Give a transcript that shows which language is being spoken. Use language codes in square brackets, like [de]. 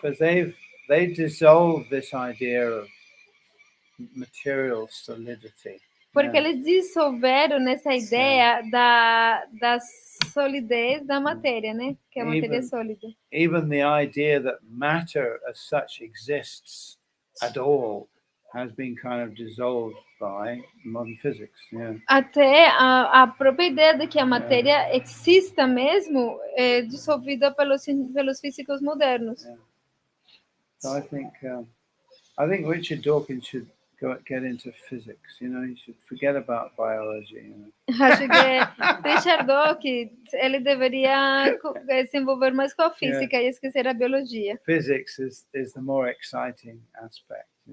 [en] Because they dissolve this idea of material solidity. [pt] Porque eles dissolveram nessa ideia da solidez da matéria, né? Que a matéria é sólida. [en] Even the idea that matter as such exists at all has been kind of dissolved by modern physics. Yeah. [pt] Até a própria ideia de que a matéria exista mesmo é dissolvida pelos físicos modernos. [en] Yeah. So I think Richard Dawkins should get into physics. He should forget about biology. [pt] Acho que Richard Dawkins ele deveria se envolver mais com a física e esquecer a biologia. [en] Physics is the more exciting aspect.